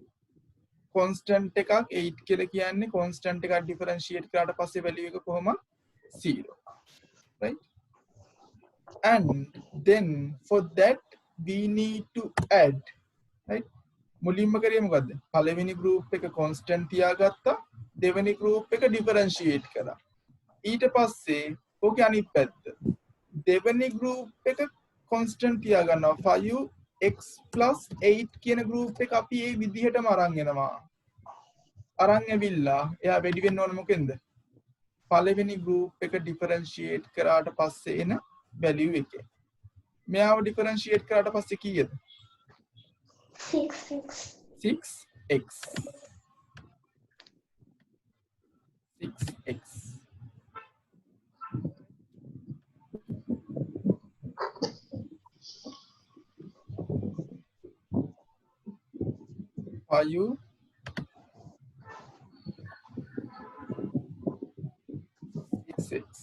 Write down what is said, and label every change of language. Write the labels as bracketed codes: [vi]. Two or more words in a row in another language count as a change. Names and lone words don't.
[si] constant එකක් 8 කියලා කියන්නේ constant එකක් differentiate කරාට පස්සේ value එක කොහොමද 0. [en] Right? And then for that we need to add. Right? [si] මුලින්ම කරේ මොකද්ද? පළවෙනි group එක constant තියාගත්තා දෙවෙනි group එක differentiate කරා. ඊට පස්සේ ඕකේ අනිත් පැත්ත දෙවෙනි group එක constant තියාගන්නවා 5x plus 8 කියන group එක අපි ඒ විදිහටම අරන් එනවා. අරන් ඇවිල්ලා එයා වැඩි වෙන්න ඕන මොකෙන්ද? පළවෙනි group එක differentiate කරාට පස්සේ එන value එකේ. මෙයාව differentiate කරාට පස්සේ කීයද? 6x. 6x. 6x. [en] Are you 6?